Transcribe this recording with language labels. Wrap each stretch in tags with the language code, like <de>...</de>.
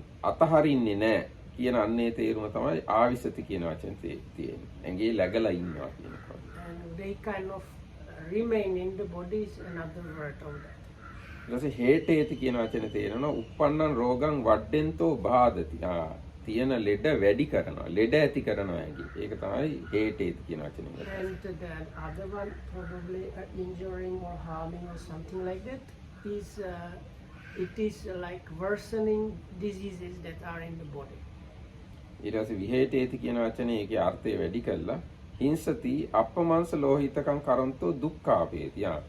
<si>අතහරින්නේ නැහැ කියන අන්නේ තේරුම තමයි ආවිසති කියන වචනේ තියෙන්නේ. ඇඟේ läගලා ඉන්නවා කියන එක.</si> <en>And they kind of remain in the body is another word of that.</en> <si>ඊට පස්සේ හේතේති කියන වචනේ තේරෙනවා</si> <pi>uppannam rogam vaddento bhadati.</pi> <si>තියෙන ලෙඩ වැඩි කරනවා. ලෙඩ ඇති කරනවා ඇඟේ. ඒක තමයි හේතේති කියන වචනේ.</si> <en>And the other one probably injuring or harming or something like that is it is like worsening diseases that are in the body.</en> <si>ඊට පස්සේ විහෙතේති කියන වචනේ ඒකේ අර්ථය වැඩි කළා</si> <pi>හිංසති අපමංශ ලෝහිතකම් කරන්තෝ දුක්ඛාපේති.</pi>